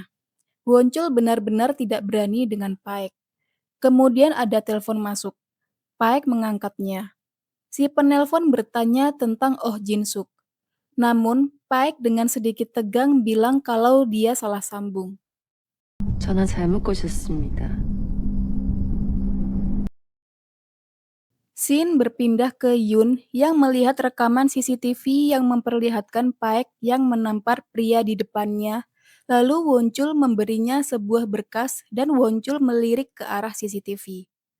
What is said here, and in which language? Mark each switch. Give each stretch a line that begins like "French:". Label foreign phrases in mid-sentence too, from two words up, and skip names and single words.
Indonesian: Won-chul benar-benar tidak berani dengan Paek. Kemudian ada telepon masuk. Paek mengangkatnya. Si penelpon bertanya tentang Oh Jin-suk. Namun, Paek dengan sedikit tegang bilang kalau dia salah sambung.
Korean: 전화 잘못 거셨습니다.
Indonesian: Scene berpindah ke Yun yang melihat rekaman CCTV yang memperlihatkan Paek yang menampar pria di depannya. Lalu Won-chul memberinya sebuah berkas dan Won-chul melirik ke arah CCTV.